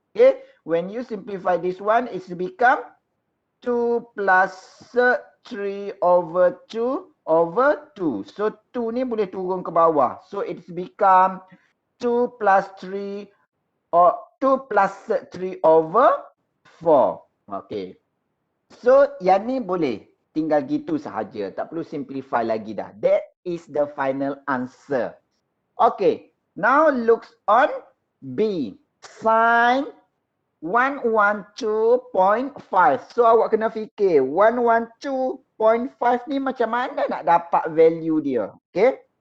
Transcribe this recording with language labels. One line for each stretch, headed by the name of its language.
English: Okay, when you simplify this one, it's become 2 plus sec 3 over 2 over 2. So 2
Malay: ni boleh turun ke bawah.
English: So it's become 2 plus 3 or 2 plus sec 3 over 4. Okay.
Malay: So yang ni boleh tinggal gitu sahaja. Tak perlu simplify lagi dah.
English: That is the final answer. Okay. Now looks on B. Sin 112.5.
Malay: So awak kena fikir 112.5 ni macam mana nak dapat value dia. Okay.